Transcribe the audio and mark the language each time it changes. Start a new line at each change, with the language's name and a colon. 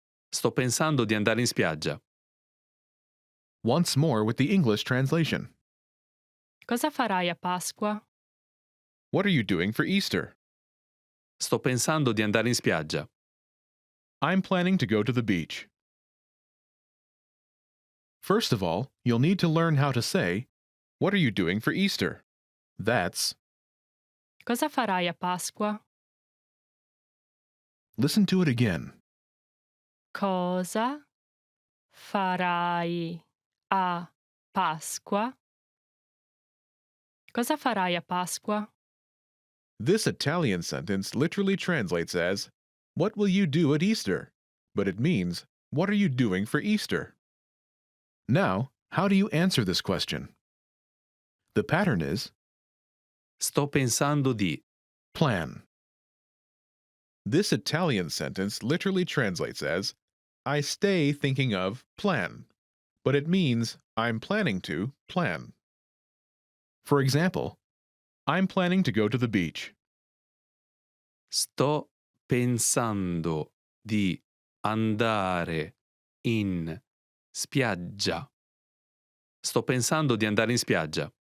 Italian: Sto pensando di andare in spiaggia.
English: Once more with the English translation.
Italian: Cosa farai a Pasqua?
English: What are you doing for Easter?
Italian: Sto pensando di andare in spiaggia.
English: I'm planning to go to the beach. First of all, you'll need to learn how to say, what are you doing for Easter? That's,
Italian: Cosa farai a Pasqua?
English: listen to it again.
Italian: Cosa farai a Pasqua? Cosa farai a Pasqua?
English: This Italian sentence literally translates as, what will you do at Easter? But it means, what are you doing for Easter? Now, how do you answer this question? The pattern is,
Italian: Sto pensando di.
English: plan. This Italian sentence literally translates as, I stay thinking of plan, but it means I'm planning to plan. For example, I'm planning to go to the beach.
Italian: Sto pensando di andare in spiaggia. Sto pensando di andare in spiaggia.